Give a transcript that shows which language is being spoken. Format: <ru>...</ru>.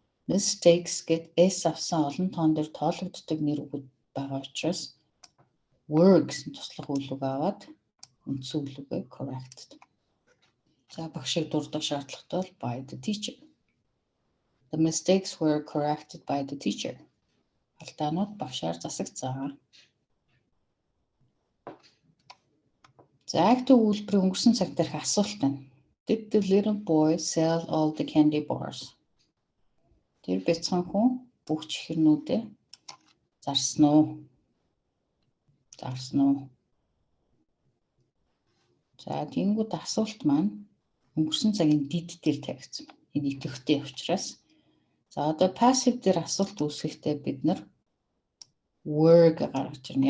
<mn>Mistakes гэд s авсан олон тоон дээр тоологддог нэр үг байгаа учраас were гэсэн туслах үйлэг аваад үндсэн үйлгээ corrected. За багшийг дурдах шаардлагатай бол</mn> <en>by the teacher. The mistakes were corrected by the teacher.</en> <mn>Алдаанууд багшаар засагдсан. За active үйлбэрийн өнгөрсөн цаг дээрх асуулт байна.</mn> <en>Did the little boy sell all the candy bars?</en> <mn>Тэр бяцхан хүн бүх чихэрнүүдээ зарсан уу? Зарсан уу? За тиймгүүд асуулт маань өнгөрсөн цагийн did дээр тавигдсан. Энэ идэвхтэй учраас. За одоо passive дээр асуулт үүсгэхдээ бид нар were гаргаж ирнэ.</mn>